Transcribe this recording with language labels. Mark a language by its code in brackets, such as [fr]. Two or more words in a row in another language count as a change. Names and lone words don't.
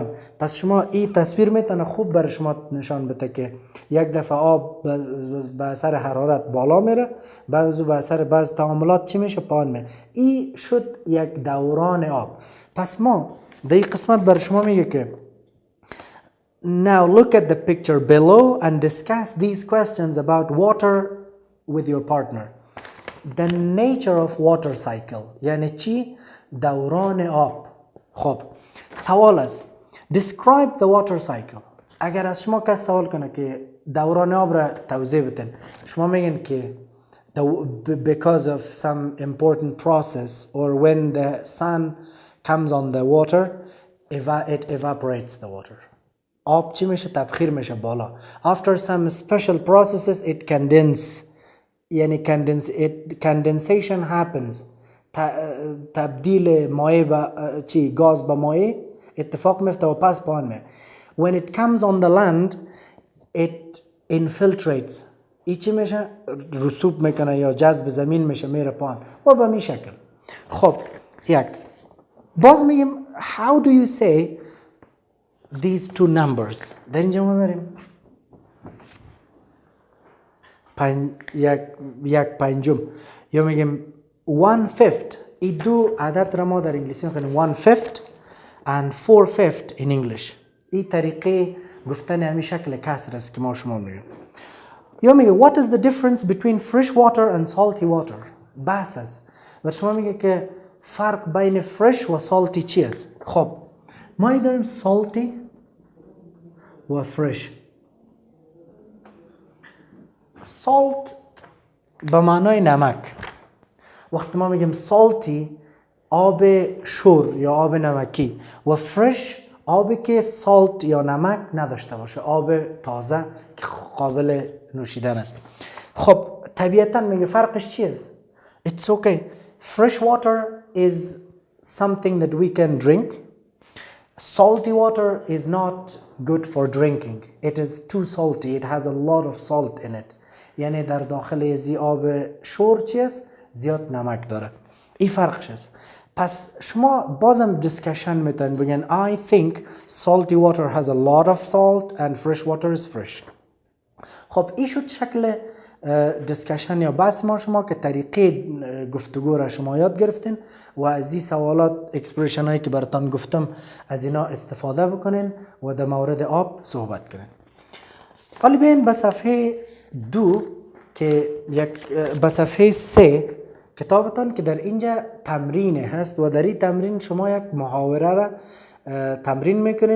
[fa] پس شما این تصویر میتونه خوب برای شما نشان بده که یک دفعه آب به اثر حرارت بالا میره، بعد به اثر بعض تعاملات چی میشه؟ پایان میره. این شد یک دوران آب. پس ما در این قسمت برای شما میگه که [en] now look at the picture below and discuss these questions about water with your partner. The nature of water cycle [fa] یعنی چی؟ دوران آب. خب سوال است [en] describe the water cycle. [fa] اگر از شما کس سوال کنه که دوران آب را توضیح بدین، شما میگین که [en] because of some important process or when the sun comes on the water it evaporates the water. [fa] آب چی میشه؟ تبخیر میشه بالا. [en] After some special processes it condense یعنی condensation happens. [fa] تبدیل مایع به چی؟ گاز به مایع اتفاق میفته و پس پایان میره. [en] When it comes on the land it infiltrates. [fa] ای چی میشه؟ رسوب میکنه یا جذب زمین میشه میره پایان و به می شکل. خب باز میگیم [en] how do you say these two numbers. [fa] در اینجا ما بریم یک پنجم یا میگیم 1/5. این دو عدد را ما در انگلیسی میخونیم [en] 1/5 and 4/5 in English. [fa] این طریقه گفتن همین شکل کسر است که ما شما میگیم. یا میگه [en] what is the difference between fresh water and salty water. [fa] بحث است و شما میگه که فرق بین فرش و سالتی چی است؟ خب ما داریم سالتی و فرش. سالت به معنای نمک. وقتی ما میگیم سالتی آب شور یا آب نمکی و فرش آبی که سالت یا نمک نداشته باشه، آب تازه که قابل نوشیدن است. خب طبیعتا میگه فرقش چی است؟ [en] It's okay. Fresh water is something that we can drink. Salty water is not good for drinking. It is too salty. It has a lot of salt in it. [fa] یعنی در داخل ازی آب شور چی است؟ زیاد نمک داره. این فرقش است. پس شما بازم دیسکشن میتونین بگین [en] I think salty water has a lot of salt and fresh water is fresh. [fa] خب این شد شکل دیسکشن یا بحث ما شما که طریقه گفتگو را شما یاد گرفتین و از این سوالات اکسپریشن هایی که براتون گفتم از اینا استفاده بکنین و در مورد آب صحبت کنین. حالا بیاین به صفحه 2 که به صفحه 3 کتابتان که در اینجا تمرین هست و در این تمرین شما یک محاوره را تمرین میکنین.